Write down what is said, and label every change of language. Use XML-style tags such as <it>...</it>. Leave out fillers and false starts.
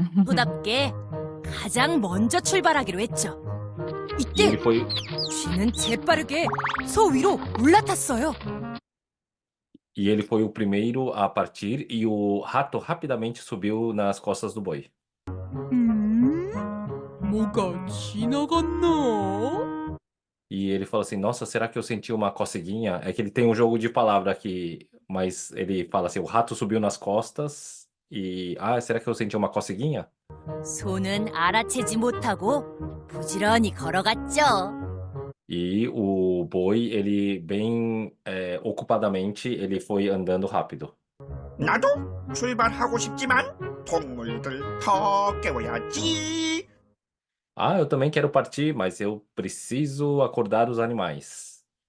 <ko>소답게 가장 먼저 출발하기로 했죠.</ko> <pt>E</pt> <ko>이때</ko> <pt>ele foi,</pt> <ko>쥐는 재빠르게 소 위로 올라탔어요.</ko> <pt>e ele foi o primeiro a partir e o rato rapidamente subiu nas costas do boi.</pt> <ko>뭐가 지나갔나?</ko> <pt>E ele falou assim, nossa, será que eu senti uma coceguinha? É que ele tem um jogo de palavra aqui, mas ele fala assim, o rato subiu nas costas e... Ah, será que eu senti uma coceguinha?</pt> <ko>소는 알아채지 못하고 부지런히 걸어갔죠.</ko> <pt>E o boi, ele bem ocupadamente, ele foi andando rápido.</pt> <ko>나도 출발하고 싶지만 동물들 더 깨워야지.</ko> <pt>Ah, eu também quero partir, mas eu preciso acordar os animais.</pt>